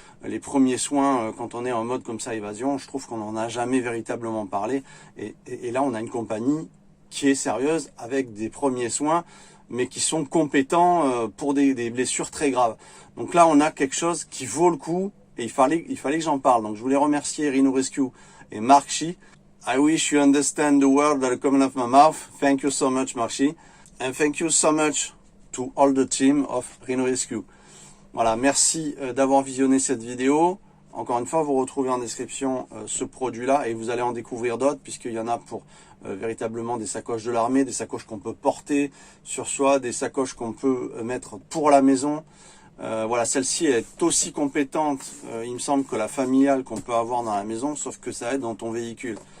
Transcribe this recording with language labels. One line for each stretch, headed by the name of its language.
French: Les premiers soins, quand on est en mode comme ça, évasion, je trouve qu'on n'en a jamais véritablement parlé. Et là, on a une compagnie qui est sérieuse avec des premiers soins, mais qui sont compétents pour des blessures très graves. Donc là, on a quelque chose qui vaut le coup. Et il fallait que j'en parle. Donc je voulais remercier Rhino Rescue et Mark Shee.
English: I wish you understand the word that are coming off my mouth. Thank you so much, Mark Shee. And thank you so much to all the team of Rhino Rescue.
French: Voilà, merci d'avoir visionné cette vidéo. Encore une fois, vous retrouvez en description ce produit-là et vous allez en découvrir d'autres, puisqu'il y en a pour véritablement des sacoches de l'armée, des sacoches qu'on peut porter sur soi, des sacoches qu'on peut mettre pour la maison. Voilà, celle-ci est aussi compétente, il me semble, que la familiale qu'on peut avoir dans la maison, sauf que ça aide dans ton véhicule.